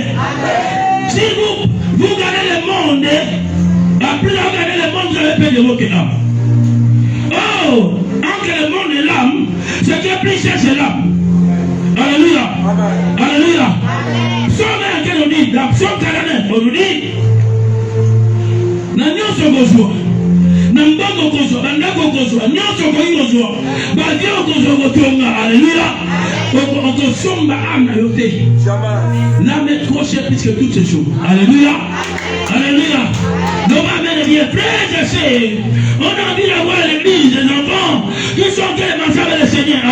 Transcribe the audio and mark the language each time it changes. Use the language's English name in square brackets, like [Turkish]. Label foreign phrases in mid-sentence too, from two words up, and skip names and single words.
[French] Si vous gardez le monde, après avoir gardé le monde, vous avez perdu votre âme. Alors, entre le monde et l'âme, ce qui est plus cher, c'est l'âme. Alléluia. Alléluia. Psaume 1 que l'on dit, dans Psaume 49, on nous dit, [Lingala] na nyonso kozwa, na mbongo kozwa, bandako kozwa, nyonso koyi kozwa, badio kozwa kotonga. Alléluia. On kosomba âme na yo te. [French] L'âme est trop chère plus que toutes ces choses. Alléluia. Alléluia. Donc, amen, bien, frères et sœurs, on a envie d'avoir l'église, des enfants qui sont tellement avec le Seigneur.